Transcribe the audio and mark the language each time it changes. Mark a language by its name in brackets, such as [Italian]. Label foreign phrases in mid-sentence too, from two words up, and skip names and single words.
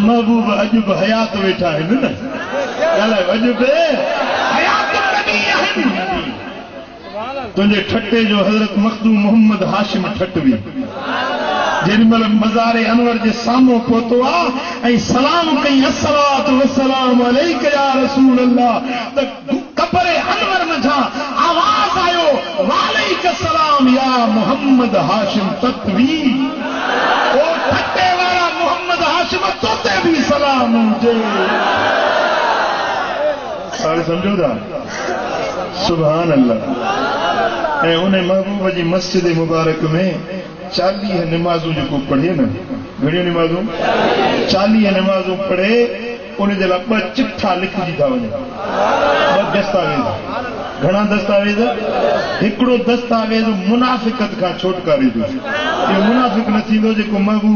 [Sindhi] महबूब अॼु बि हयात वेठा आहिनि न ॻाल्हायो अॼु बि हयात नबी आहिनि तुंहिंजे ठटे जो हज़रत मखदूम मोहम्मद हाशिम ठटवी जेॾी महिल मज़ारे अनवर जे साम्हूं पहुतो आहे ऐं सलाम कई [Arabic] الصلاة والسلام عليك يا رسول الله [Sindhi] त कब्र अनवर मथां आवाज़ आयो [Arabic] وعليك السلام يا محمد هاشم [Sindhi] तत्वी ओ ठटे वारा मोहम्मद हाशिम तोते भी सलाम हुजे सारे समझो था [Arabic] سبحان الله [Sindhi] ऐं उन महबूब जी मस्जिद मुबारक में 40 नमाज़ूं जेको पढ़े न घणियूं नमाज़ूं 40 नमाज़ूं पढ़े उन जे लाइ 2 चिठा लिखजी था वञनि 2 दस्तावेज़ घणा दस्तावेज़ हिकिड़ो दस्तावेज़ मुनाफ़िकत खां छोटकारे जो इहो मुनाफ़िक न थींदो जेको महबूब